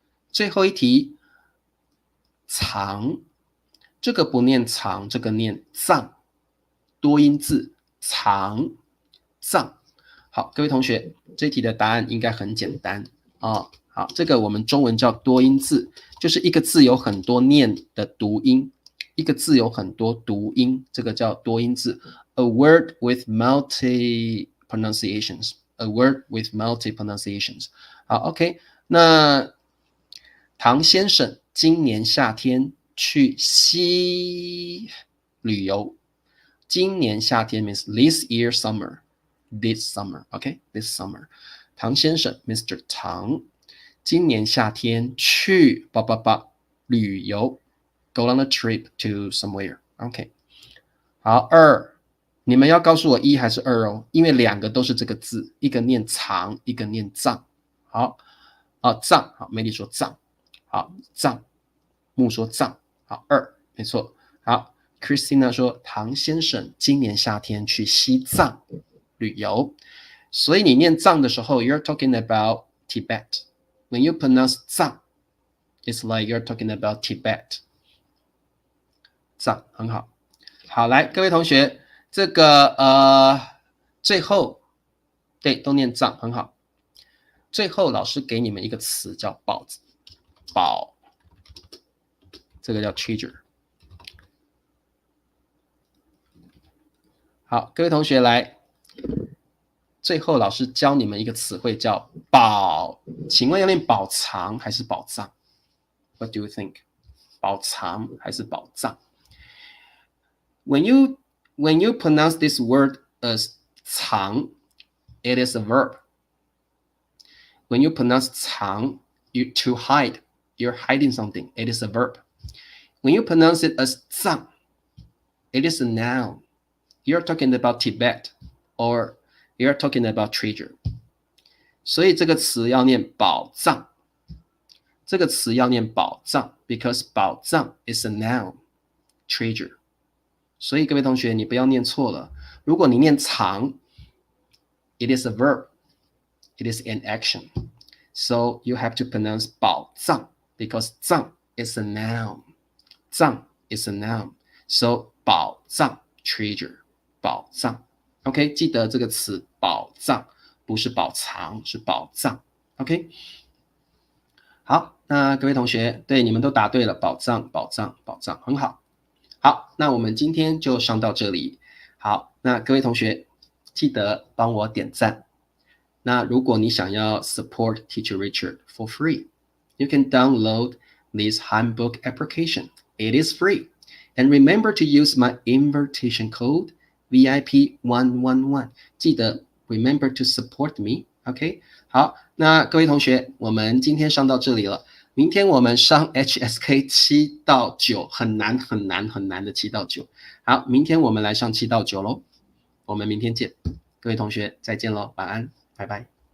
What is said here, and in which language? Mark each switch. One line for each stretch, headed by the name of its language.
Chinese: 最后一题，藏，这个不念藏，这个念藏，多音字，藏，藏。好，各位同学，这题的答案应该很简单哦。好，这个我们中文叫多音字，就是一个字有很多念的读音，一个字有很多读音，这个叫多音字。
English: A word with multi pronunciations. A word with multi pronunciations.
Chinese: 好 ，OK，那唐先生今年夏天去西旅游。今年夏天
English: means this year summer. This summer, OK? This summer. 唐先生 Mr.
Chinese: 唐今年夏天去旅游
English: go on a trip to somewhere. OK.
Chinese: 好，你们要告诉我1还是2哦，因为两个都是这个字，一个念藏，一个念藏。好，藏，好，美丽说藏，好，藏，木说藏，好，2，没错，好 ，Christina 说唐先生今年夏天去西藏旅游，所以你念藏的时候 ，
English: you're talking about Tibet. When you pronounce 藏 it's like you're talking about Tibet.
Chinese: 藏，很好，好，来，各位同学，这个最后，对，都念藏，很好。最后老师给你们一个词叫宝，这个叫 treasure。好，各位同学来，最后老师教你们一个词汇叫宝，请问要念宝藏还是宝藏 ？
English: What do you think？
Chinese: 宝藏还是宝藏 ？
English: When you pronounce this word as 藏 it is a verb. When you pronounce 藏 you to hide, you're hiding something. It is a verb. When you pronounce it as 藏 it is a noun. You're talking about Tibet or you're talking about treasure.
Chinese: 所以这个词要念宝藏，这个词要念宝藏
English: because 宝藏 is a noun, treasure.
Chinese: 所以各位同学，你不要念错了。如果你念藏
English: it is a verb, it is an action. So you have to pronounce 宝藏 because 藏 is a noun. 藏 is a noun. So 宝藏
Chinese: treasure 宝藏。OK， 记得这个词宝藏，不是宝藏，是宝藏。 OK， 好，那各位同学，对，你们都答对了，宝藏，宝藏，宝藏，很好。好，那我们今天就上到这里。好，那各位同学记得帮我点赞。那如果你想要
English: support Teacher Richard for free, you can download this handbook application. It is free. And remember to use my invitation code VIP111.
Chinese: 记得
English: remember to support me.
Chinese: OK， 好，那各位同学，我们今天上到这里了。明天我们上 HSK 7到9，很难很难很难的7到9。好，明天我们来上7到9咯。我们明天见，各位同学再见咯，晚安，拜拜。